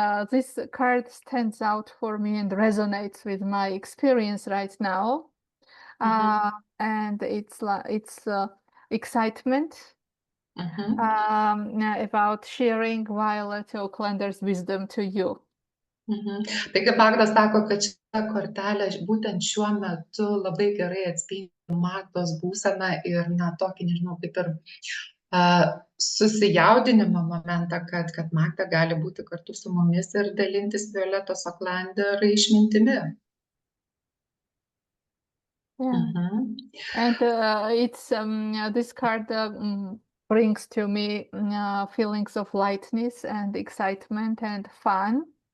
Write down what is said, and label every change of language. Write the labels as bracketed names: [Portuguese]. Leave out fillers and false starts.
[English] This card stands out for me and resonates with my experience right now. And it's excitement about sharing Violet Oaklander's wisdom to you. [Lithuanian] Taigi Magda sako, kad šita kortelė būtent šiuo metu labai gerai atspindi Magdos būseną ir tokį, nežinau, kaip ir susijaudinimo momentą, kad Magda gali būti kartu su mumis ir dalintis Violetos Oklander išmintimi. [English] Yeah. And it's this card brings to me feelings of lightness and excitement and fun.